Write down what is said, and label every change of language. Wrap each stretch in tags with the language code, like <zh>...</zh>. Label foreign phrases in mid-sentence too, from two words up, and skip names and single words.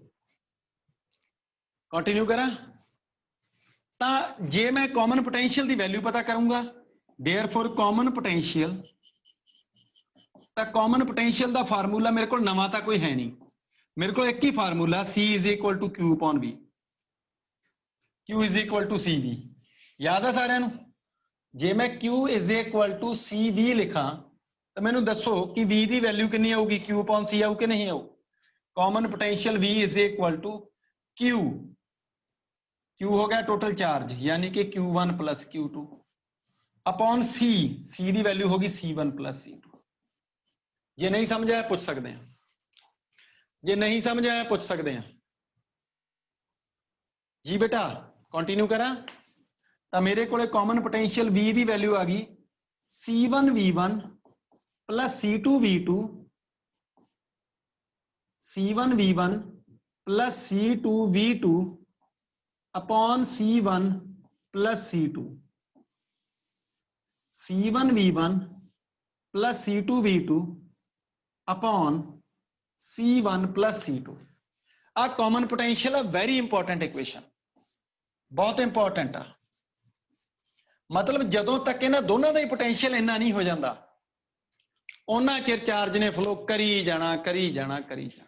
<pa>ਕੰਟੀਨਿਊ ਕਰਾਂ? ਤਾਂ ਜੇ ਮੈਂ</pa> <en>common potential</en> <pa>ਦੀ ਵੈਲਿਊ ਪਤਾ ਕਰੂੰਗਾ,</pa> <en>therefore common potential,</en> <pa>ਤਾਂ</pa> <en>common potential</en> <pa>ਦਾ ਫਾਰਮੂਲਾ ਮੇਰੇ ਕੋਲ ਨਵਾਂ ਤਾਂ ਕੋਈ ਹੈ ਨਹੀਂ, ਮੇਰੇ ਕੋਲ ਇੱਕ ਹੀ ਫਾਰਮੂਲਾ</pa> <en>C is equal to Q upon V, Q is equal to CV।</en> <pa>ਯਾਦ ਆ ਸਾਰਿਆਂ ਨੂੰ? ਜੇ ਮੈਂ</pa> <en>Q is equal to CV</en> <pa>ਲਿਖਾਂ ਤਾਂ ਮੈਨੂੰ ਦੱਸੋ ਕਿ V ਦੀ ਵੈਲਿਊ ਕਿੰਨੀ ਆਊਗੀ?</pa> <en>Q upon C</en> <pa>ਆਊ ਕਿ ਨਹੀਂ ਆਊ?</pa> <en>common potential V is equal to Q, Q</en> <pa>ਹੋ ਗਿਆ</pa> <en>total charge,</en> <pa>ਯਾਨੀ ਕਿ</pa> <en>Q1 plus Q2 upon C, C</en> <pa>ਦੀ ਵੈਲਿਊ ਹੋ ਗਈ</pa> <en>C1 plus C2।</en> <pa>ਜੇ ਨਹੀਂ ਸਮਝ ਆਇਆ ਪੁੱਛ ਸਕਦੇ ਆ, ਜੇ ਨਹੀਂ ਸਮਝ ਆਇਆ ਪੁੱਛ ਸਕਦੇ ਆ ਜੀ ਬੇਟਾ। ਕੰਟੀਨਿਊ ਕਰਾਂ? ਤਾਂ ਮੇਰੇ ਕੋਲੇ</pa> <en>common potential</en> <pa>V ਦੀ ਵੈਲਿਊ ਆ ਗਈ</pa> <en>C1V1 plus C2V2, C1V1 plus C2V2 upon C1 plus C2, C1V1 plus C2V2 upon C1 plus C2।</en> <pa>ਆ</pa> <en>common potential</en> <pa>ਆ,</pa> <en>very important equation,</en> <pa>ਬਹੁਤ ਇੰਪੋਰਟੈਂਟ ਆ। ਮਤਲਬ ਜਦੋਂ ਤੱਕ ਇਹਨਾਂ ਦੋਨਾਂ ਦਾ ਹੀ ਪੋਟੈਂਸ਼ੀਅਲ ਇੰਨਾ ਨਹੀਂ ਹੋ ਜਾਂਦਾ, ਉਹਨਾਂ ਚਿਰ ਚਾਰਜ ਨੇ ਫਲੋ ਕਰੀ ਜਾਣਾ, ਕਰੀ ਜਾਣਾ, ਕਰੀ ਜਾਣਾ।</pa>